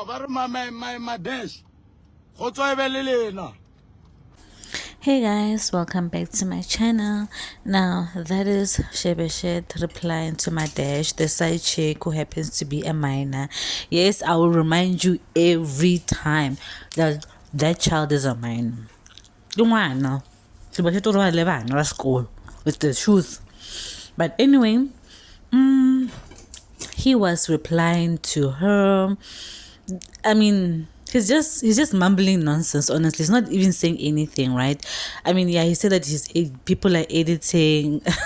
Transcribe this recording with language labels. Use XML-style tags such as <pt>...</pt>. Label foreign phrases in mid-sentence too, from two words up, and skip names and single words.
<en>my dash.</en> <nso>Go tswa e be le lena.</nso> <en>Hey guys, welcome back to my channel. Now that is Shebeshet replying to my dash, the side chick who happens to be a minor. Yes, I will remind you every time that that child is a minor.</en> <nso>Ngwana. Shebeshet o re le bana ba school</nso> <en>with the truth. But anyway, he was replying to her. I mean, he's just mumbling nonsense. Honestly, he's not even saying anything, right? I mean, yeah, he said that people are editing.</en>